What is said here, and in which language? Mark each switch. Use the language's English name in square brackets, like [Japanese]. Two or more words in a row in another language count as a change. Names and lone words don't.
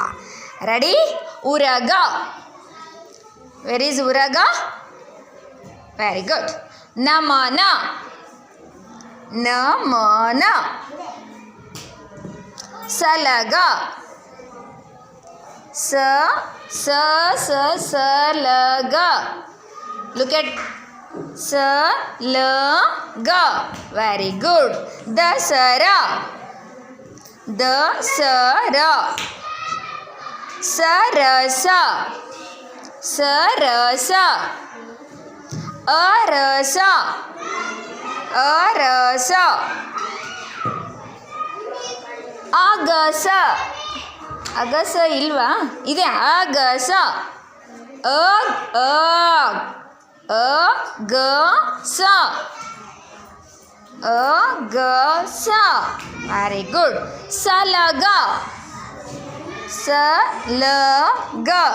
[English] ರೆಡಿ? ಉರಗ. where is ಉರಗ? very good. ನಮನ. [Kannada] ನಮನ. ಸಲಗ. ಸಲಗ. [English] Look at Salaga. Very good. [Kannada] ದಸರ. ದಸರ. ಸರಸ. ಸರಸ. ಅರಸ. ಅರಸ. ಅಗಸ. ಅಗಸ ಇಲ್ವಾ? ಇದೆ. ಅಗಸ. ಅಗಸ. [English] ಅಗಸ. very good. [Kannada] ಸಲಗ. ಸಲಗ.